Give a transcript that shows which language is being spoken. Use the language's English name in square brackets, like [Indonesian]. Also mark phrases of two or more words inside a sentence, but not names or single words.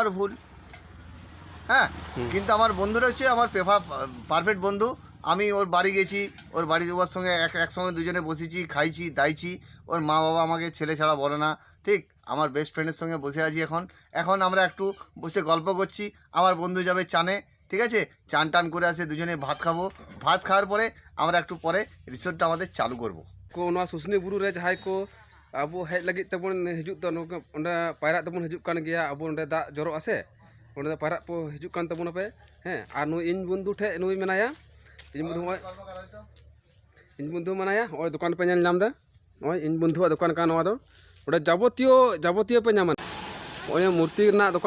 [Bangla] ভুল হ্যাঁ কিন্তু আমার বন্ধুরা হচ্ছে আমার পারফেক্ট বন্ধু আমি ওর বাড়ি গেছি ওর বাড়ি ওর সঙ্গে একসঙ্গে দুজনে বসেছি খাইছি দাইছি ওর মা বাবা আমাকে ছেলে ছাড়া বলে না ঠিক আমার [English] best friend's [Bangla] সঙ্গে বসে আছি এখন আমরা একটু বসে গল্প করছি আমার বন্ধু যাবে চানে ঠিক আছে চান টান করে আসে দুজনে ভাত খাবো ভাত খাওয়ার পরে আমরা একটু পরে রিসোর্টটা আমাদের চালু করব [Santali] ᱠᱚ ᱱᱚᱣᱟ ᱥᱩᱥᱱᱤ ᱵᱩᱨᱩ ᱨᱮ ᱡᱟᱦᱟᱸᱭ ᱠᱚ ᱟᱵᱚ ᱦᱮᱡ ᱞᱟᱹᱜᱤᱫ ᱛᱮᱵᱚᱱ ᱦᱤᱡᱩᱜ ᱫᱚ ᱚᱸᱰᱮ ᱯᱟᱭᱨᱟᱜ ᱛᱮᱵᱚᱱ ᱦᱤᱡᱩᱜ ᱠᱟᱱ ᱜᱮᱭᱟ ᱟᱵᱚ ᱚᱸᱰᱮ ᱫᱟᱜ ᱡᱚᱨᱚᱜ ᱟᱥᱮ ᱚᱸᱰᱮ ᱯᱟᱭᱨᱟᱜ ᱠᱚ ᱦᱤᱡᱩᱜ ᱠᱟᱱ ᱛᱟᱵᱚᱱᱟᱯᱮ ᱦᱮᱸ ᱟᱨ ᱱᱩᱭ ᱤᱧ ᱵᱚᱱᱫᱷᱩ ᱴᱷᱮᱡ ᱱᱩᱭ ᱢᱮᱱᱟᱭᱟ ᱤᱧ ᱵᱚᱱᱫᱷᱩ ᱢᱮᱱᱟᱭᱟ ᱱᱚᱜᱼᱚᱭ ᱫᱚᱠᱟᱱ ᱯᱮ ᱧᱮᱞ ᱧᱟᱢ ᱮᱫᱟ ᱱᱚᱜᱼᱚᱭ ᱤᱧ ᱵᱚᱱᱫᱷᱩᱣᱟᱜ ᱫᱚᱠᱟᱱ ᱠᱟᱱᱟ ᱱᱚᱣᱟ ᱫᱚ ᱚᱸᱰᱮ ᱡᱟᱵᱚᱛᱤᱭᱚ ᱯᱮ ᱧᱟᱢᱟ ᱱᱚᱜᱼᱚᱭ ᱢᱩᱨᱛᱤ ᱨᱮᱱᱟᱜ ᱫᱚᱠᱟᱱ